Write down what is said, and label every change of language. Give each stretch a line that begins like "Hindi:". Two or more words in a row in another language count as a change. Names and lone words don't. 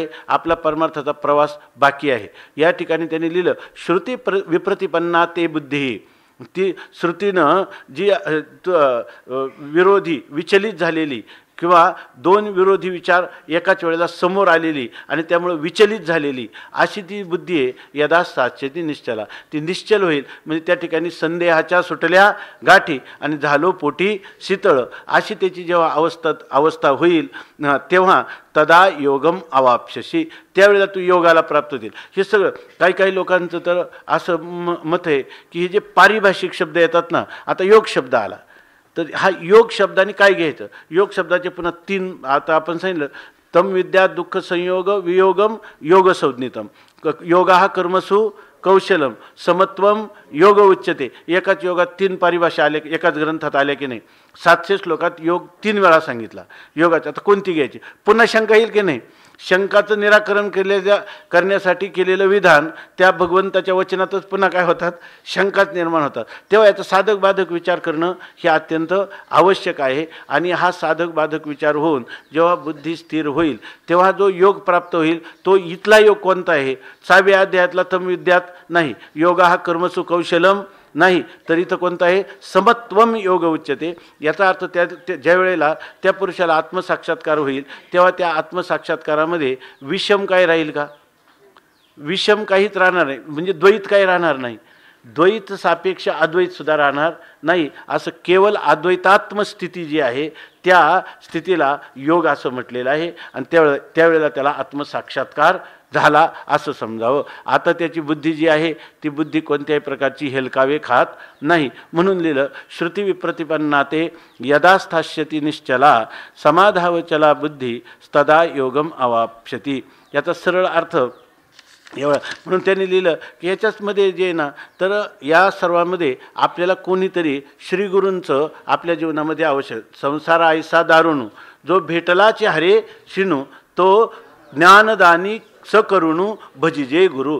Marathi: आपला परमार्थाचा प्रवास बाकी आहे. या ठिकाणी त्यांनी लिहिलं
Sanskrit: श्रुती विप्रतिपन्ना ते
Marathi: बुद्धी, ती श्रुतीनं जी विरोधी विचलित झालेली किंवा दोन विरोधी विचार एकाच वेळेला समोर आलेली आणि त्यामुळे विचलित झालेली अशी ती बुद्धी आहे.
Sanskrit: यदा स्थास्यति निश्चला,
Marathi: ती निश्चल होईल म्हणजे त्या ठिकाणी संदेहाच्या सुटल्या गाठी आणि झालो पोटी शीतळ अशी त्याची जेव्हा अवस्था होईल तेव्हा
Sanskrit: तदा योगम अवाप्स्यसि,
Marathi: त्यावेळेला तू योगाला प्राप्त होतील. हे सगळं काही लोकांचं तर असं मत आहे की हे जे पारिभाषिक शब्द येतात ना, आता योग शब्द आला तर हा योग शब्दाने काय घ्यायचं, योग शब्दाचे पुन्हा 3 आता आपण सांगितलं,
Sanskrit: तम विद्या दुःख संयोग वियोगम योग संज्ञितम, योगा कर्मसु कौशलम समत्वम योग उच्यते.
Marathi: एकाच योगात 3 परिभाषा आल्या, एकाच ग्रंथात आल्या की नाही. 700 श्लोकात योग 3 वेळा सांगितला योगाचा. आता कोणती घ्यायची, पुन्हा शंका येईल की नाही. शंकाचं निराकरण करण्यासाठी केलेलं विधान त्या भगवंताच्या वचनातच पुन्हा काय होतात, शंकाच निर्माण होतात. तेव्हा याचा साधक बाधक विचार करणं हे अत्यंत आवश्यक आहे. आणि हा साधक बाधक विचार होऊन जेव्हा बुद्धी स्थिर होईल तेव्हा जो योग प्राप्त होईल तो इथला योग कोणता आहे, 6व्या अध्यायातला तम विद्यात नाही, योगा हा
Sanskrit: कर्मसु कौशलम
Marathi: नाही, तर इथं कोणतं आहे,
Sanskrit: समत्वम योग उच्यते.
Marathi: याचा अर्थ ज्या वेळेला त्या पुरुषाला आत्मसाक्षात्कार होईल तेव्हा त्या आत्मसाक्षात्कारामध्ये विषम काय राहील का, विषम काहीच राहणार नाही, म्हणजे द्वैत काही राहणार नाही. द्वैत सापेक्ष अद्वैत सुद्धा राहणार नाही. असं केवळ अद्वैतात्म स्थिती जी आहे त्या स्थितीला योग असं म्हटलेलं आहे. आणि त्यावेळेला त्याला आत्मसाक्षात्कार झाला असं समजावं. आता त्याची बुद्धी जी आहे ती बुद्धी कोणत्याही प्रकारची हेलकावे खात नाही. म्हणून लिहिलं
Sanskrit: श्रुती विप्रतिपन्नाते यदा स्थास्यती निश्चला समाधावचला बुद्धी तदा योगम अवाप्स्यती.
Marathi: याचा सरळ अर्थ एवढा. म्हणून त्यांनी लिहिलं की याच्याचमध्ये जे ना तर या सर्वांमध्ये आपल्याला कोणीतरी श्रीगुरूंचं आपल्या जीवनामध्ये आवश्यक. संसार ऐसा दारुणू जो भेटलाचे हरे शिनू तो ज्ञानदानी सकरुणू भजिजे गुरु.